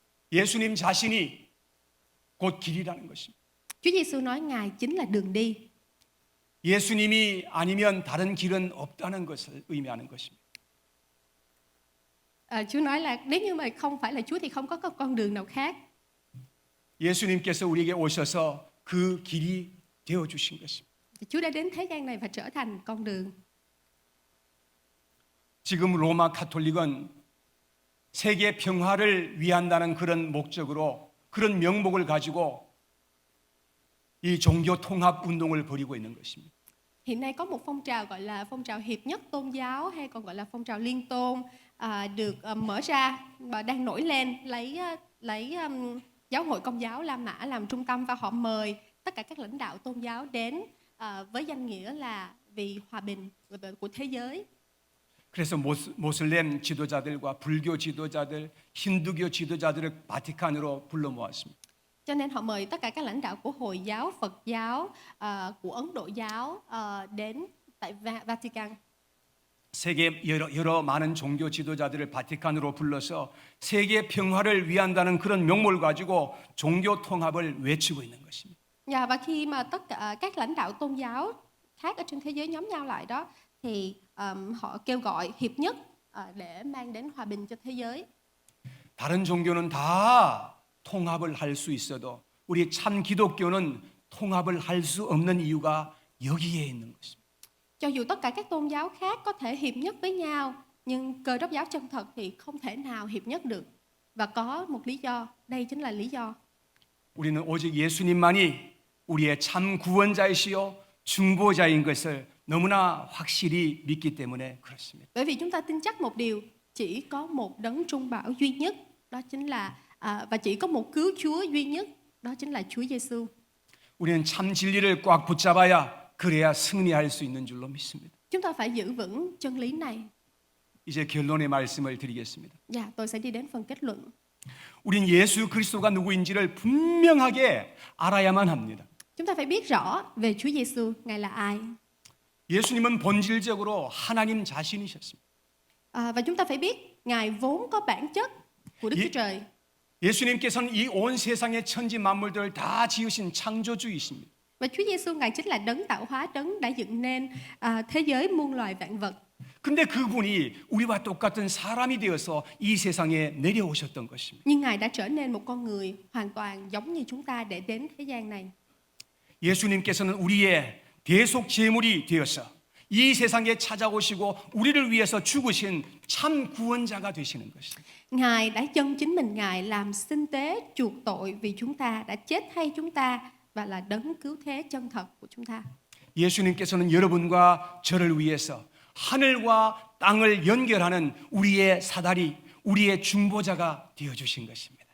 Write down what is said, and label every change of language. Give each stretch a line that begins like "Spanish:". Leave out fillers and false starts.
Korean: 예수님 자신이 곧 길이라는 것입니다.
Vietnamese: Chúa Giêsu nói Ngài chính là đường đi.
Korean: 예수님이 아니면 다른 길은 없다는 것을 의미하는 것입니다.
Vietnamese: Chúa nói là nếu như mà không phải là Chúa thì không có con đường nào khác.
Korean: 예수님께서 우리에게 오셔서 그 길이 되어 주신 것입니다.
Vietnamese: Chúa đã đến thế gian này và trở thành con đường.
Korean: 지금 로마 카톨릭은 세계 평화를 위한다는 그런 목적으로 그런 명목을 가지고 이 종교 통합 운동을 벌이고 있는 것입니다.
Vietnamese: Hiện nay có một phong trào gọi là phong trào hiệp nhất tôn giáo hay còn gọi là phong trào liên tôn được mở ra và đang nổi lên lấy giáo hội Công giáo La Mã làm trung tâm và họ mời tất cả các lãnh đạo tôn giáo đến với danh nghĩa là vì hòa bình của thế giới.
Korean: 그래서 모슬렘 지도자들과 불교 지도자들, 힌두교 지도자들을 바티칸으로 불러 모았습니다.
Vietnamese: Cho nên họ mời tất cả các lãnh đạo của Hồi giáo, Phật giáo, của Ấn Độ giáo đến tại Vatican.
Korean: 세계 여러 많은 종교 지도자들을 바티칸으로 불러서 세계 평화를 위한다는 그런 명목을 가지고 종교 통합을 외치고 있는 것입니다.
Vietnamese: Và khi mà tất cả các lãnh đạo tôn giáo khác ở trên thế giới nhóm nhau lại đó thì họ kêu gọi hiệp nhất để mang đến hòa bình cho thế giới.
Korean: 다른 종교는 다 통합을 할 수 있어도 우리 참 기독교는 통합을 할 수 없는 이유가 여기에 있는 것입니다.
Vietnamese: Cho dù tất cả các tôn giáo khác có thể hiệp nhất với nhau, nhưng Cơ Đốc giáo chân thật thì không thể nào hiệp nhất được. Và có một lý do, đây chính là lý do.
Korean: 우리는 오직 예수님만이 우리의 참 구원자이시요 중보자인 것을 너무나 확실히 믿기 때문에 그렇습니다.
Vietnamese: Bởi vì chúng ta tin chắc một điều, chỉ có một đấng trung bảo duy nhất, đó chính là và chỉ có một cứu Chúa duy nhất, đó chính là Chúa Giêsu.
Korean: 우리는 참 진리를 꽉 붙잡아야 그래야 승리할 수 있는 줄로 믿습니다.
Vietnamese: Chúng ta phải giữ vững chân lý này.
Korean: 이제 결론의 말씀을 드리겠습니다.
Vietnamese: Dạ, tôi sẽ đi đến phần kết luận.
Korean: 우린 예수 그리스도가 누구인지를 분명하게 알아야만 합니다.
Vietnamese: Chúng ta phải biết rõ về Chúa Giêsu, Ngài là ai.
Korean: 예수님은 본질적으로 하나님 자신이셨습니다.
Vietnamese: Và chúng ta phải biết Ngài vốn có bản chất của Đức Chúa Trời.
Korean: 예수님께서는 이 온 세상의 천지 만물들을 다 지으신 창조주이십니다.
Vietnamese: Và Chúa Giêsu Ngài chính là đấng tạo hóa, đấng đã dựng nên thế giới muôn loài vạn vật.
Korean: 근데 그분이 우리와 똑같은 사람이 되어서 이 세상에 내려오셨던 것입니다.
Vietnamese: Nhưng Ngài đã trở nên một con người hoàn toàn giống như chúng ta để đến thế gian này.
Korean: 예수님께서는 우리의 대속 제물이 되어서 이 세상에 찾아오시고 우리를 위해서 죽으신 참 구원자가 되시는 것입니다.
Vietnamese: Ngài đã chân chính mình Ngài làm sinh tế chuộc tội vì chúng ta, đã chết thay chúng ta và là đấng cứu thế chân thật của chúng ta.
Korean: 예수님께서는 여러분과 저를 위해서 하늘과 땅을 연결하는 우리의 사다리, 우리의 중보자가 되어 주신 것입니다.